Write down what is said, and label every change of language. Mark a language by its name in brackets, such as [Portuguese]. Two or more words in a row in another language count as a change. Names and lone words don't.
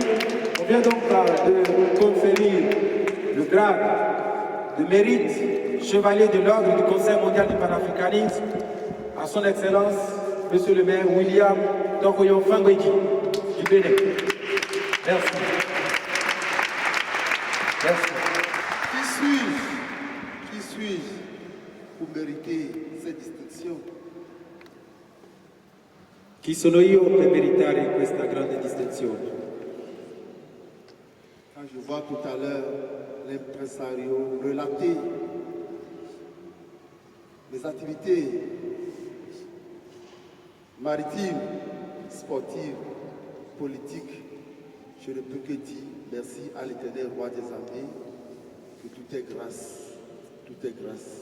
[French] On vient donc de conférer le grade de mérite chevalier de l'ordre du Conseil mondial du panafricanisme à son Excellence, Monsieur le maire William Tokoyo Fangweji du Bénin. Merci. Merci. Qui suis-je pour mériter cette distinction? [Italian] Chi sono io per meritare questa grande distinzione? [French] Quand je vois tout à l'heure l'impresario relater les activités maritimes, sportives, politiques, je ne peux que dire merci à l'Éternel Roi des armées, que tout est grâce, tout est grâce.